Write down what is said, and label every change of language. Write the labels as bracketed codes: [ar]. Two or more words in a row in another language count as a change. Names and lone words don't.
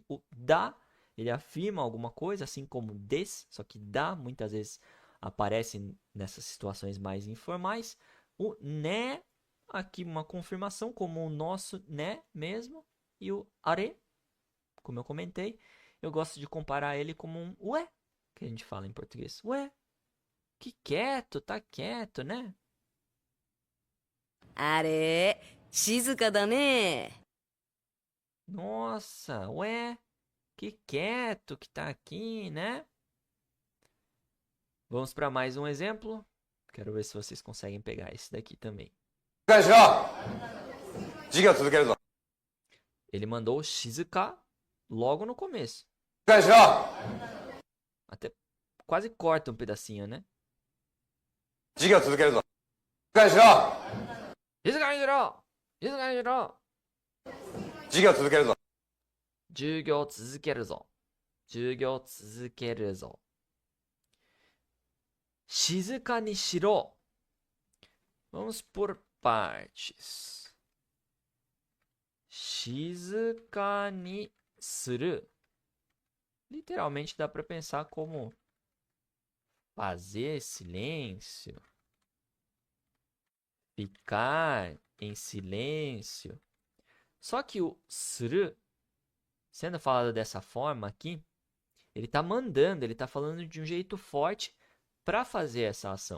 [pt] O da, ele afirma alguma coisa, assim como des, só que da muitas vezes aparece nessas situações mais informais. O né, aqui uma confirmação, como o nosso né mesmo. E o are, como eu comentei, eu gosto de comparar ele como um ué, que a gente fala em português. Ué, que quieto, tá quieto, né? [ja] あれ、静かだね。 [pt] Nossa, ué, que quieto que tá aqui, né? Vamos para mais um exemplo. Quero ver se vocês conseguem pegar esse daqui também. Ele mandou shizuka logo no começo. Até quase corta um pedacinho, né? [ja] 静かにしろ！静かにしろ! 授業続けるぞ。授業続けるぞ。授業続けるぞ。静かにしろ。 [pt] Vamos por partes. [ja] 静かにする. [pt] Literalmente dá para pensar como fazer silêncio. Ficar em silêncio. Só que o suru, sendo falado dessa forma aqui, ele está mandando, ele está falando de um jeito forte para fazer essa ação.